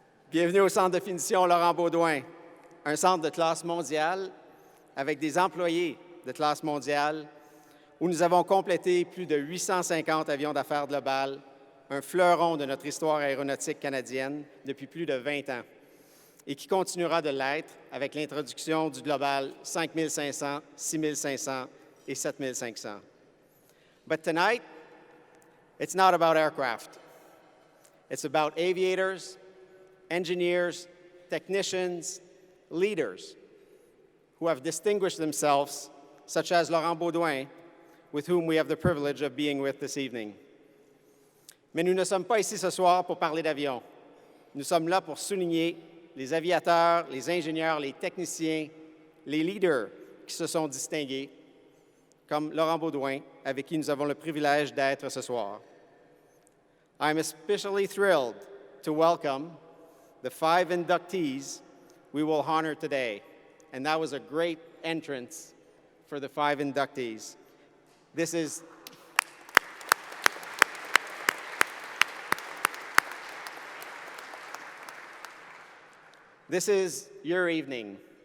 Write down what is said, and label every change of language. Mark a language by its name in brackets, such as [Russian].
[French] Bienvenue au Centre de finition Laurent Baudouin, un centre de classe mondiale avec des employés de classe mondiale où nous avons complété plus de 850 avions d'affaires globales, un fleuron de notre histoire aéronautique canadienne depuis plus de 20 ans et qui continuera de l'être avec l'introduction du Global 5500, 6500 et 7500. [English] But tonight, it's not about aircraft. It's about aviators, engineers, technicians, leaders who have distinguished themselves, such as Laurent Baudouin, with whom we have the privilege of being with this evening. [French] Mais nous ne sommes pas ici ce soir pour parler d'avions. Nous sommes là pour souligner les aviateurs, les ingénieurs, les techniciens, les leaders qui se sont distingués, comme Laurent Baudouin, avec qui nous avons le privilège d'être ce soir. [English] I'm especially thrilled to welcome the 5 inductees we will honor today. And that was a great entrance for the 5 inductees. This is your evening.